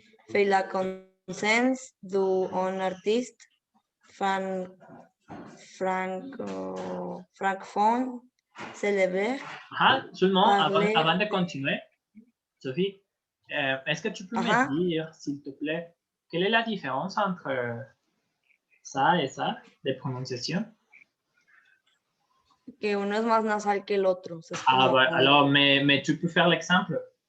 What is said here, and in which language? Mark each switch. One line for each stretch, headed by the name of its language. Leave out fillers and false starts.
French: Fait la connaissance d'un artiste francophone célébré. Seulement, avant de continuer, Sophie, est-ce que tu peux me dire, s'il te plaît, quelle est la différence entre ça et ça, de prononciation?
Spanish: Que uno es más nasal que el otro.
French: Alors, mais tu peux faire l'exemple?